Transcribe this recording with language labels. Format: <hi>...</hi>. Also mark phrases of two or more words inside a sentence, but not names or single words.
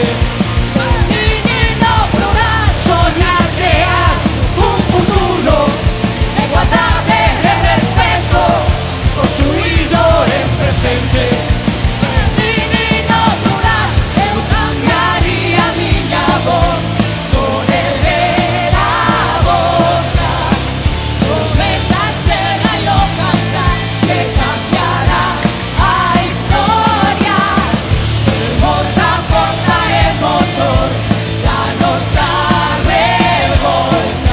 <es>Femenino plural. Soñar crear un futuro de igualdad y respeto, construido en presente. Femenino plural.</es> <gl>Eu cambiaría a miña voz por erguer a vosa. Sodes a estrela e o cantar que cambiará a historia. Hermosa forza e motor da nosa revolta.</gl>